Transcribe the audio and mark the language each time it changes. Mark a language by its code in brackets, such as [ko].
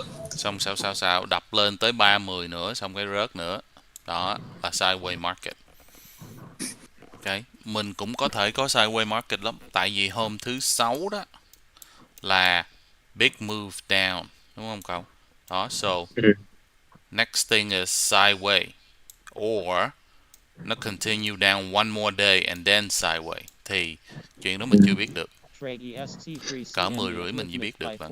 [vi] Xong sao đập lên tới 30 nữa, xong cái rớt nữa. Đó là [en] sideways market. Okay. [vi] Mình cũng có thể có [en] sideways market [vi] lắm. Tại vì hôm thứ 6 đó là [en] big move down. [vi] Đúng không cậu? Đó, [en] so next thing is sideways. Or [vi] nó [en] continue down one more day and then sideways. [vi] Thì chuyện đó mình chưa biết được. Cỡ 10 rưỡi mình chỉ biết được.